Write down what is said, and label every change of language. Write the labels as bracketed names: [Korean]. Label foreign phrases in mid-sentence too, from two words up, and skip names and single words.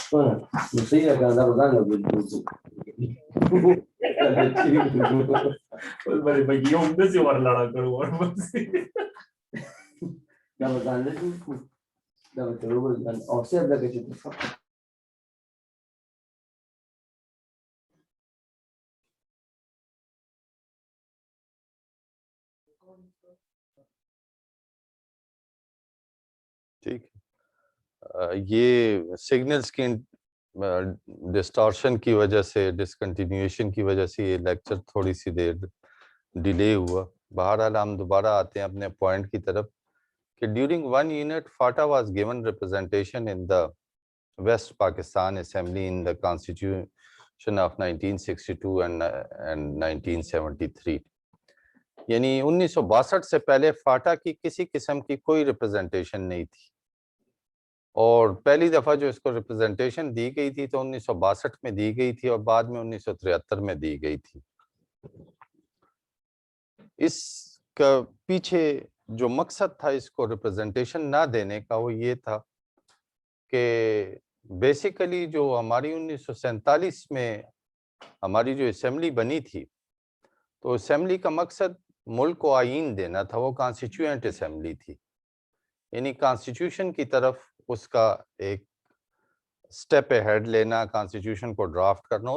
[Spanish] Bueno, no sé ya que andar rodando. [Urdu] بڑے بھائی عمدے سے اور لڑا کرو اور بس [Spanish] Ya rodando es un... Ya me quedo volando. O sea, la que te fue. [Urdu] ٹھیک یہ سگنلز کی ڈسٹارشن کی وجہ سے ڈسکنٹینیویشن کی وجہ سے یہ لیکچر تھوڑی سی دیر ڈیلے ہوا. بہرحال ہم دوبارہ آتے ہیں اپنے پوائنٹ کی طرف کہ [English] ڈیورنگ 1 unit FATA was given representation in the West Pakistan Assembly in the Constitution of 1962 and 1973. [Urdu] یعنی 1962 سے پہلے فاٹا کی کسی قسم کی کوئی ریپرزنٹیشن نہیں تھی، اور پہلی دفعہ جو اس کو ریپرزنٹیشن دی گئی تھی تو 1962 میں دی گئی تھی اور بعد میں 1973 میں دی گئی تھی. اس کا پیچھے جو مقصد تھا اس کو ریپرزنٹیشن نہ دینے کا وہ یہ تھا کہ بیسیکلی جو ہماری 1947 میں ہماری جو اسمبلی بنی تھی تو اسمبلی کا مقصد ملک کو آئین دینا تھا، وہ [English] constituent assembly [Urdu] تھی، یعنی کانسٹیٹیوشن کی طرف اس کا ایک [English] step ahead [Urdu] لینا، کانسٹیٹیوشن کو ڈرافٹ کرنا.